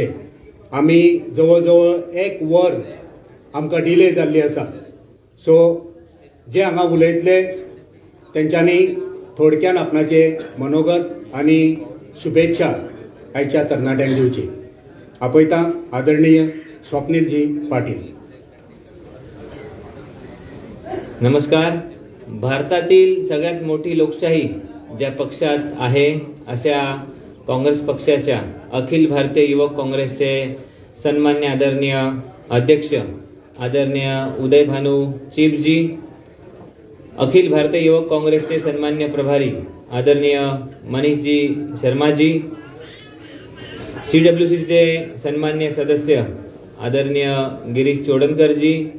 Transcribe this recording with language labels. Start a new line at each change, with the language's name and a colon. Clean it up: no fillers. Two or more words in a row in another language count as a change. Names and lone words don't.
Konkani: आमी जवळ जवळ 1 वर आमकां डिले जाल्ली आसा. सो जे हांगा उलयतले तेंच्यांनी थोडक्यान आपणाचे मनोगत आनी शुभेच्छा आयच्या तरणाट्यांक दिवची. आपयता आदरणीय स्वप्नीलजी पाटील.
Marathi: नमस्कार. भारतातील सगळ्यात मोठी लोकशाही ज्या पक्षात आहे अशा काँग्रेस पक्षाच्या अखिल भारतीय युवक काँग्रेसचे सन्मान्य आदरणीय अध्यक्ष आदरणीय उदय भानू चिपजी, अखिल भारतीय युवक काँग्रेसचे सन्मान्य प्रभारी आदरणीय मनीषजी शर्माजी, CWCचे सन्मान्य सदस्य आदरणीय गिरीश चोडणकरजी,